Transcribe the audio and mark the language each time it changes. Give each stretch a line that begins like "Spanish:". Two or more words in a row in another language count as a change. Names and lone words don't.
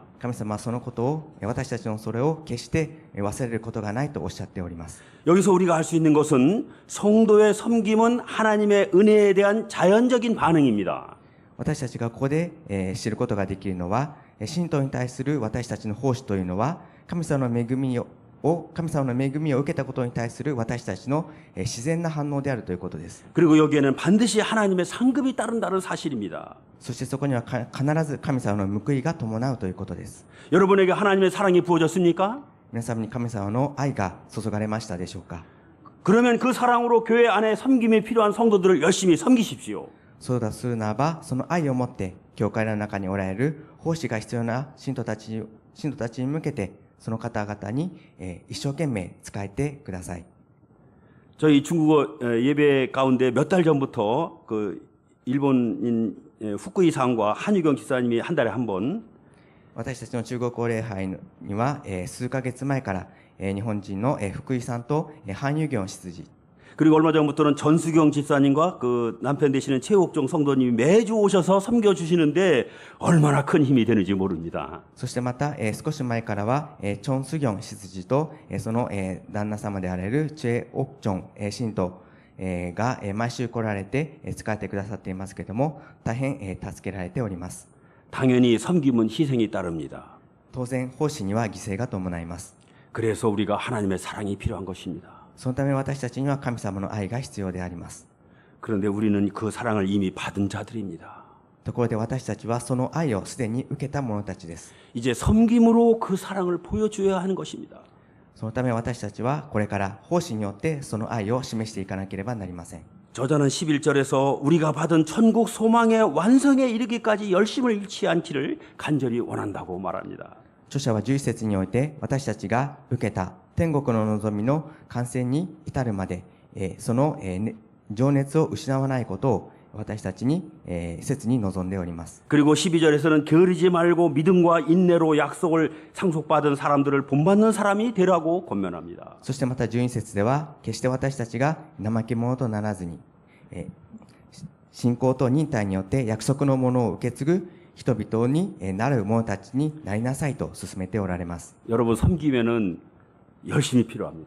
Japanese: 神様はそのことを私たちのそれを決して忘れることがないとおっしゃっております。
Korean: 여기서 우리가 알 수 있는 것은 성도의 섬김은 하나님의 은혜에 대한 자연적인 반응입니다.
Japanese: 私たちがここで知ることができるのは、信徒に対する私たちの奉仕というのは神様の恵みを受けたことに対する私たちの自然な反応であるということです。
Korean: 그리고 여기에는 반드시 하나님의 상급이 따른다는 사실입니다.
Japanese: そしてそこには必ず神様の報いが伴うということです。
Korean: 여러분에게 하나님의 사랑이 부어졌습니까?
Japanese: 皆様に神様の愛が注がれましたでしょうか。
Korean: 그러면 그 사랑으로 교회 안에 섬김이 필요한 성도들을 열심히 섬기십시오.
Japanese: そうだとするならば、その愛を持って教会の中におられる奉仕が必要な信徒たちに向けてその方々に一生懸命仕えてください。
Korean: 저희 중국어 예배 가운데 몇 달 전부터 그 일본인 후쿠이상과 한유경 집사님이 한 달에 한 번
Japanese: 私たちの中国語礼拝には数ヶ月前から日本人の福井さんと韓流業執事
Korean: 그리고 얼마 전부터는 전수경 집사님과 그 남편 되시는 최옥종 성도님이 매주 오셔서 섬겨주시는데 얼마나 큰 힘이 되는지 모릅니다.
Japanese: そしてまた少し前からはチョン・スギョン執事とその旦那様であられるチェ・オクチョン信徒が毎週来られて使ってくださっていますけれども、大変助けられております。
Korean: 당연히 섬김은 희생이 따릅니다.
Japanese: 当然奉仕には犠牲が伴います。
Korean: 그래서 우리가 하나님의 사랑이 필요한 것입니다.
Japanese: そのため私たちには神様の愛が必要であります。
Korean: 그런데 우리는 그 사랑을 이미 받은 자들입니다.
Japanese: ところで私たちはその愛をすでに受けた者たちです。
Korean: 이제 섬김으로 그 사랑을 보여줘야 하는 것입니다.
Japanese: そのため私たちはこれから奉仕によってその愛を示していかなければなりません。
Korean: 저자는 11절에서 우리가 받은 천국 소망의 완성에 이르기까지 열심을 잃지 않기를 간절히 원한다고 말합니다.
Japanese: 著者は11節において私たちが受けた天国の望みの完成に至るまでその情熱を失わないことを私たちに切に望んでおります。
Korean: 그리고 12절에서는 게으르지 말고 믿음과 인내로 약속을 상속받은 사람들을 본받는 사람이 되라고 권면합니다.
Japanese: そしてまた12節では決して私たちが怠け者とならずに信仰と忍耐によって約束のものを受け継ぐ人々になる者たちになりなさいと進めておられます。
Korean: 여러분 섬기면은 열심히 필요합니다.